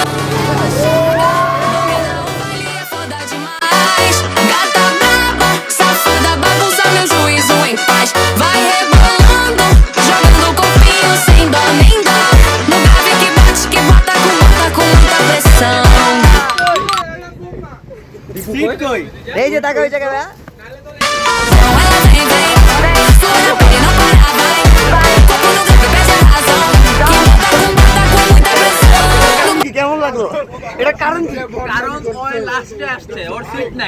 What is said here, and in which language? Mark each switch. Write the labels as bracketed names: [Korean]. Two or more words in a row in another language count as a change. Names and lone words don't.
[Portuguese] Domina o baile, é foda demais. Gata braba, safada, bagunça meu juízo em paz. Vai rebolando, jogando o corpinho sem dó nem dó. No grave que bate, que bota com muita pressão. [Bangla] এই যে টাকা ওই জায়গায় [Portuguese] Ela vem, sua na pele não para, vai. Corpo no grave, perde a razão. Que bota com muita pressão. [Bangla] কেমন লাগলো? এটা কারণ কি? কারণ ওই লাস্টে আসছে, ওর সিট নাই।